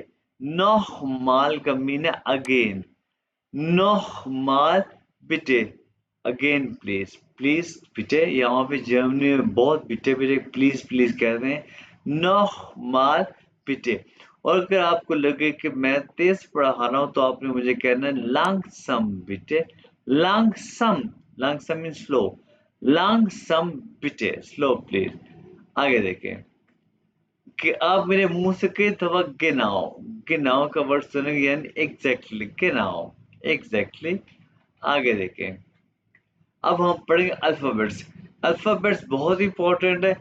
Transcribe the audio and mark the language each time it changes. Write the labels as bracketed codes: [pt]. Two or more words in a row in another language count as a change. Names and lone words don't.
[hi] नॉर्मल का मीन है अगेन। [de] nochmal bitte, [en] again please. [hi] प्लीज बिटे, यहाँ पे जर्मनी में बहुत [de] bitte bitte [en] please please [hi] कहते हैं। [de] nochmal bitte. [hi] और अगर आपको लगे कि मैं तेज पढ़ा रहा हूं तो आपने मुझे कहना है [de] langsam bitte. langsam, langsam [en] mean slow. [de] langsam bitte, [en] slow please. [hi] आगे देखें कि आप मेरे मुंह से कई दफा गिनाओ। गिनाओ का वर्ड सुनेंगे यानी एग्जैक्टली गिनाओ। एग्जैक्टली। आगे देखें। अब हम पढ़ेंगे अल्फाबेट्स। अल्फाबेट्स बहुत इंपॉर्टेंट है।